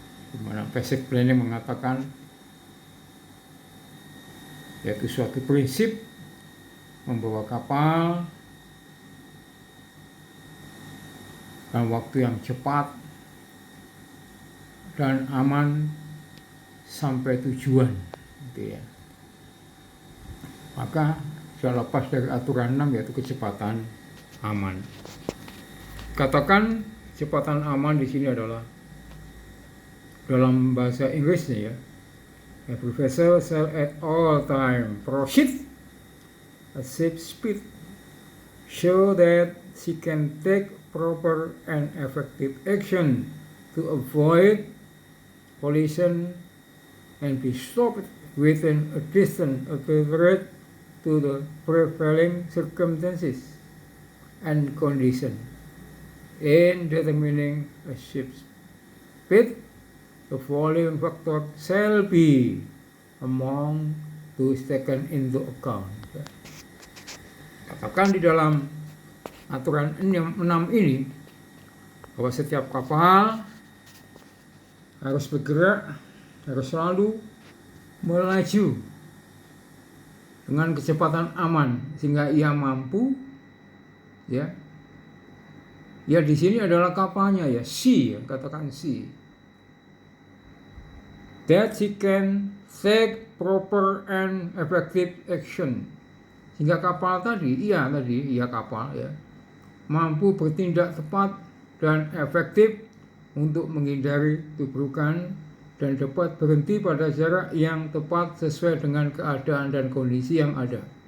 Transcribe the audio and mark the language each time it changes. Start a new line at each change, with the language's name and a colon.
Indonesian: Dimana basic planning mengatakan yaitu suatu prinsip membawa kapal dalam waktu yang cepat dan aman sampai tujuan, gitu, ya. Maka sudah lepas dari aturan 6 yaitu kecepatan aman. Katakan kecepatan aman di sini adalah dalam bahasa Inggrisnya, ya.
English: Every vessel shall at all time proceed at ship speed so that she can take proper and effective action to avoid collision and be stopped within a distance appropriate to the prevailing circumstances and condition. In determining a ship's speed, the following factor shall be among those taken into account.
Indonesian: Katakan di dalam aturan 6 ini bahwa setiap kapal harus bergerak, harus selalu melaju dengan kecepatan aman sehingga ia mampu, ya. Ya, di sini adalah kapalnya, ya, sea, katakan sea.
English: That she can take proper and effective action.
Indonesian: Sehingga kapal tadi, kapal, ya, mampu bertindak tepat dan efektif untuk menghindari tubrukan dan dapat berhenti pada jarak yang tepat sesuai dengan keadaan dan kondisi yang ada.